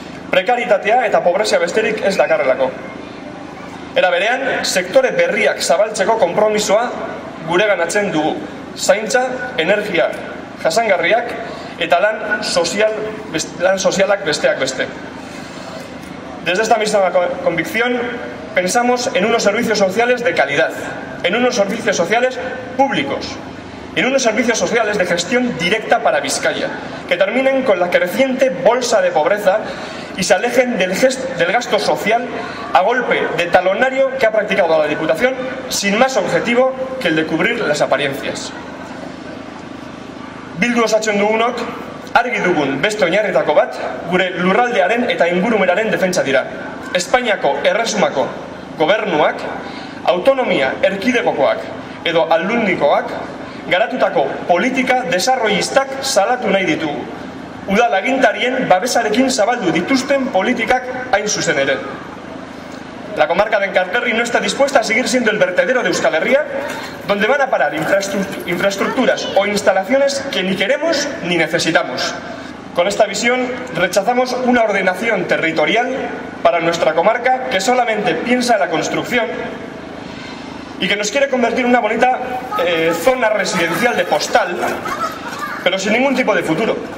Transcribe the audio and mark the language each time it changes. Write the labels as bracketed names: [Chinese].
[Basque] Prekaritatea eta pobrezia besterik ez dakarrelako. Era berean, sektore berriak zabaltzeko konpromisoa gureganatzen dugu. Zaintza, energia jasangarriak eta lan sozialak besteak beste. [Spanish] Desde esta misma convicción pensamos en unos servicios sociales de calidad, en unos servicios sociales públicos, en unos servicios sociales de gestión directa para Vizcaya, que terminen con la creciente bolsa de pobreza y se alejen del gasto social a golpe de talonario que ha practicado la Diputación sin más objetivo que el de cubrir las apariencias. [Basque] Bildu osatzen dugunok argi dugun beste oinarrietako bat gure lurraldearen eta ingurumenaren defentsa dira. Espainiako erresumako gobernuak, autonomia erkidegokoak edo aldundikoak garatutako politika desarrollistak salatu nahi ditugu. Udal agintarien babesarekin zabaldu dituzten politikak hain zuzen ere. [Spanish] La comarca de Enkarterri no está dispuesta a seguir siendo el vertedero de Euskal Herria, donde van a parar infraestructuras o instalaciones que ni queremos ni necesitamos. Con esta visión rechazamos una ordenación territorial para nuestra comarca que solamente piensa en la construcción y que nos quiere convertir en una bonita zona residencial de postal, pero sin ningún tipo de futuro.